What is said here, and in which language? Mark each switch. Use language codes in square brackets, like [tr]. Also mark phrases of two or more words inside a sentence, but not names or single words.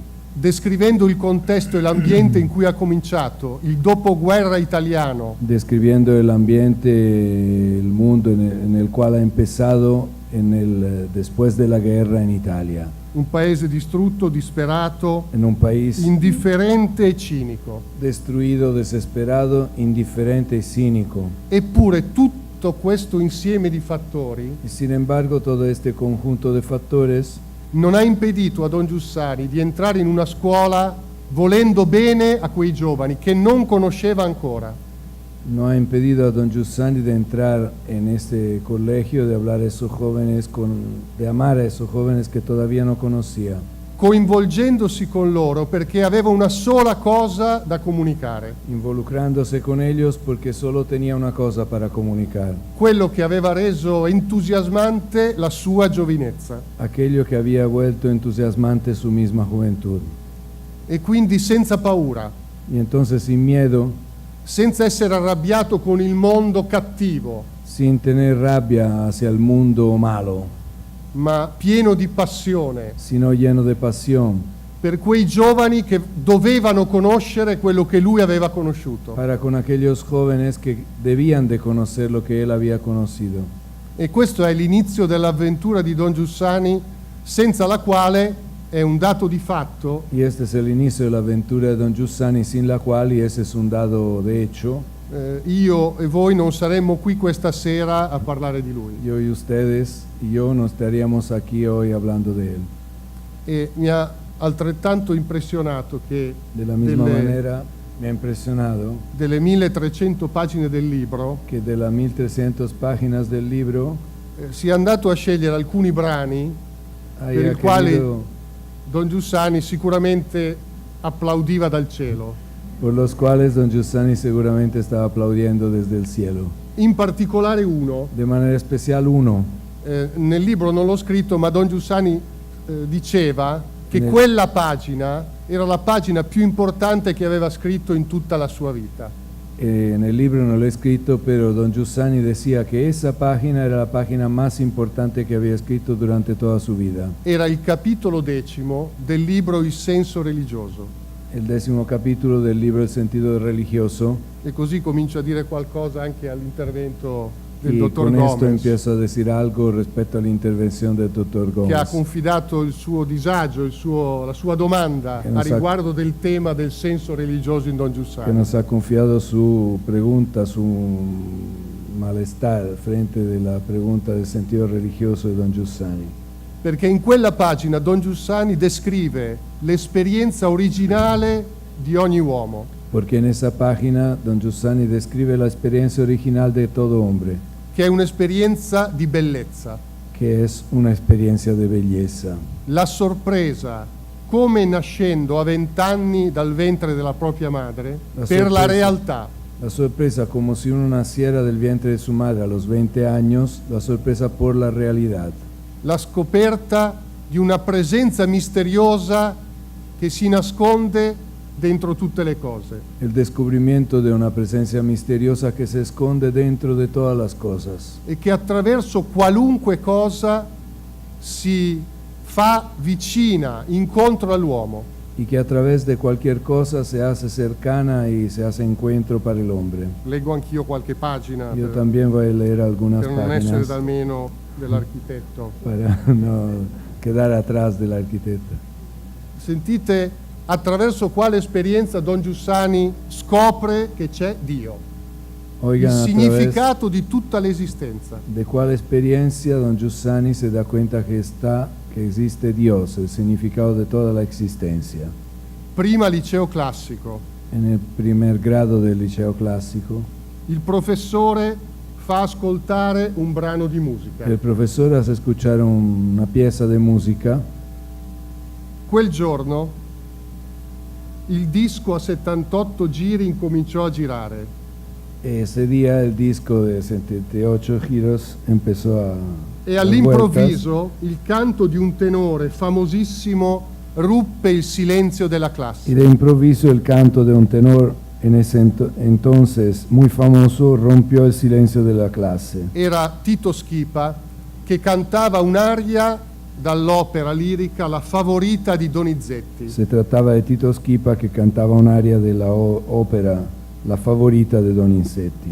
[it] Descrivendo il contesto e l'ambiente in cui ha cominciato, il dopoguerra italiano, [es] Describiendo el ambiente, el mundo en el cual ha empezado después de la guerra en Italia, [it] un paese distrutto, disperato, [es] en un país [it] indifferente e cinico. [es] destruido, desesperado, indiferente y cínico. [it] Eppure tutto questo insieme di fattori [es] Y sin embargo, todo este conjunto de factores [it] non ha impedito a Don Giussani di entrare in una scuola volendo bene a quei giovani che non conosceva ancora. [es] no ha impedido a don Giussani de entrar en este colegio, de hablar a esos jóvenes, de amar a esos jóvenes que todavía no conocía, [it] Coinvolgendosi con loro perché aveva una sola cosa da comunicare, [es] involucrándose con ellos porque solo tenía una cosa para comunicar, [it] quello che aveva reso entusiasmante la sua giovinezza. [es] aquello que había vuelto entusiasmante su misma juventud. [it] E quindi senza paura, [es] Y entonces sin miedo, [it] senza essere arrabbiato con il mondo cattivo, [es] sin tener rabia hacia el mundo malo, [it] ma pieno di passione [es] sino lleno de pasión [it] per quei giovani che dovevano conoscere quello che lui aveva conosciuto. [es] para con aquellos jóvenes que debían de conocer lo que él había conocido. [it] E questo è l'inizio dell'avventura di Don Giussani, senza la quale, è un dato di fatto, [es] Y este es el inicio de la aventura de don Giussani, sin la cual, y ese es un dado de hecho, [it] io e voi non saremmo qui questa sera a parlare di lui. [es] yo y ustedes y yo no estaríamos aquí hoy hablando de él. [it] E mi ha altrettanto impressionato che [es] De la misma manera, me ha impresionado [it] delle 1300 pagine del libro [es] que de las 1300 páginas del libro [it] sia andato a scegliere alcuni brani per [es] haya [it] i quali [es] querido, [it] Don Giussani sicuramente applaudiva dal cielo. [es] por los cuales don Giussani seguramente estaba aplaudiendo desde el cielo. [it] in particolare uno. [es] de manera especial uno. [it] Nel libro non l'ho scritto, ma Don Giussani diceva che Nel- quella pagina era la pagina più importante che aveva scritto in tutta la sua vita. [es] En el libro no lo he escrito, pero don Giussani decía que esa página era la página más importante que había escrito durante toda su vida. [it] Era il capitolo 10 del libro Il senso religioso. [es] El 10º capítulo del libro El sentido religioso. [it] E così comincio a dire qualcosa anche all'intervento del [es] Y [it] dottor [es] con esto [it] Gomez, [es] empiezo a decir algo respecto a la intervención del doctor [it] che ha [es] Gómez, [it] confidato il suo disagio, la sua domanda Che a non sa- riguardo del tema del senso religioso in Don [es] que [it] Giussani. [es] nos ha confiado su pregunta, su malestar frente de la pregunta del sentido religioso de don Giussani. [it] Perché in quella pagina Don Giussani descrive l'esperienza originale di ogni uomo, [es] Porque en esa página don Giussani describe la experiencia original de todo hombre, [it] che è un'esperienza di bellezza, [es] que es una experiencia de belleza. [it] la sorpresa come nascendo a 20 anni dal ventre della propria madre [es] La [it] per la [es] sorpresa. [it] realtà, [es] La sorpresa, como si uno naciera del vientre de su madre a los 20 años, la sorpresa por la realidad. [it] la scoperta di una presenza misteriosa che si nasconde dentro tutte le cose. [es] El descubrimiento de una presencia misteriosa que se esconde dentro de todas las cosas [it] E che attraverso qualunque cosa si fa vicina, incontro all'uomo. [es] y que a través de cualquier cosa se hace cercana y se hace encuentro para el hombre. [it] Leggo anch'io qualche pagina [es] Yo [it] per, [es] también voy a leer algunas [it] per non essere [es] páginas [it] dal meno dell'architetto. [es] para no quedar atrás del arquitecto. [it] Sentite attraverso quale esperienza Don Giussani scopre che c'è Dio, il [es] Oigan, a través [it] significato di tutta l'esistenza. [es] de cuál experiencia don Giussani se da cuenta que existe Dios, el significado de toda la existencia. [it] Prima liceo classico, [es] En el primer grado del liceo clásico, [it] il professore fa ascoltare un brano di musica. [es] el profesor hace escuchar una pieza de música. [it] Quel giorno il disco a 78 giri incominciò a girare. [es] Ese día el disco de 78 giros empezó a [it] E [es] dar [it] all'improvviso il canto di un tenore famosissimo ruppe il silenzio della [es] vueltas, [it] classe. [es] y de improviso el canto de un tenor en ese entonces muy famoso rompió el silencio de la clase. [it] Era Tito Schipa che cantava un'aria dall'opera lirica La favorita di Donizetti. [es] Se trataba de Tito Schipa que cantaba un aria de la ópera La favorita de Donizetti.